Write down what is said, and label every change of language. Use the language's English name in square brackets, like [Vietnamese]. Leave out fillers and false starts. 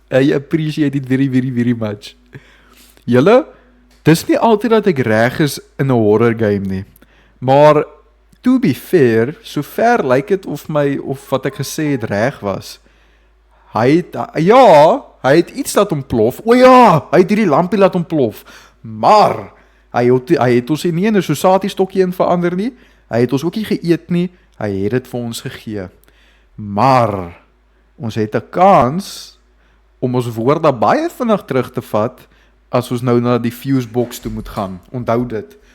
[English] I appreciate it very, very, very much. [Afrikaans] Julle, dis nie altyd dat ek reg is in 'n horror game nie. Maar [English] to be fair, [Afrikaans] so ver lyk dit of wat ek gesê het reg was. Hy het iets laat ontplof. O ja, hy het hierdie lampie laat ontplof. Maar hy het ons nie in 'n sosiatiestokkie in verander nie. Hy het ons ook nie geëet nie. Hy het dit vir ons gegee. Maar ons het 'n kans om ons woorde baie vinnig terug te vat as ons nou na die fuse box toe moet gaan. Onthou dit.